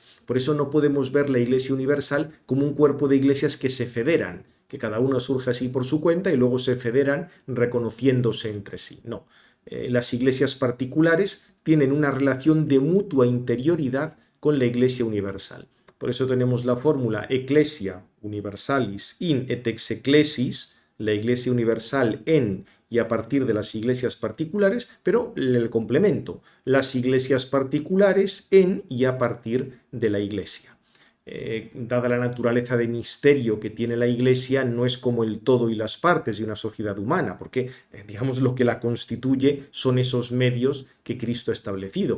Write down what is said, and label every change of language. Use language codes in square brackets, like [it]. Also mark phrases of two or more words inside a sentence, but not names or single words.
[es] Por eso no podemos ver la Iglesia Universal como un cuerpo de iglesias que se federan, que cada una surge así por su cuenta y luego se federan reconociéndose entre sí. No. Las iglesias particulares tienen una relación de mutua interioridad con la Iglesia Universal. Por eso tenemos la fórmula [la] Ecclesia Universalis in et ex ecclesis, [es] la Iglesia Universal en y a partir de las iglesias particulares, pero el complemento, las iglesias particulares en y a partir de la Iglesia. Dada la naturaleza de misterio que tiene la Iglesia, no es como el todo y las partes de una sociedad humana, porque, digamos, lo que la constituye son esos medios que Cristo ha establecido.